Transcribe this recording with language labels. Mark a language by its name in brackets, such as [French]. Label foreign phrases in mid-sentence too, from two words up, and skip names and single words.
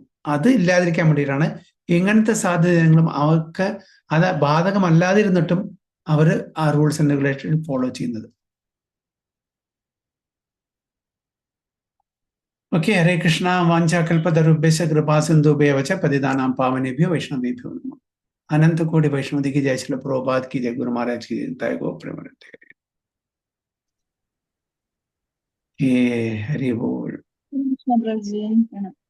[Malayalam] അത് ഇല്ലാതിരിക്കാൻ വേണ്ടിയിട്ടാണ് ഇങ്ങനത്തെ സാധ്യതകളും അവർക്ക് അത് ബാധകമല്ലാതിരുന്നിട്ടും അവർ ആ [English] rules and regulation follow [Malayalam] ചെയ്യുന്നത്. ഓക്കെ, ഹരേ കൃഷ്ണ. [Sanskrit] വാഞ്ചാകൽപതരുഭ്യശ്ച കൃപാസിന്ധുഭ്യോ ച പതിതാനാം പാവനേഭ്യോ വൈഷ്ണവേഭ്യോ നമഃ. [Hindi] अनंत कोटि वैष्णवदी की जय, श्रील प्रभुपाद की जय, गुरु महाराज की जय, गो प्रेमानंद। हे हरि बोल।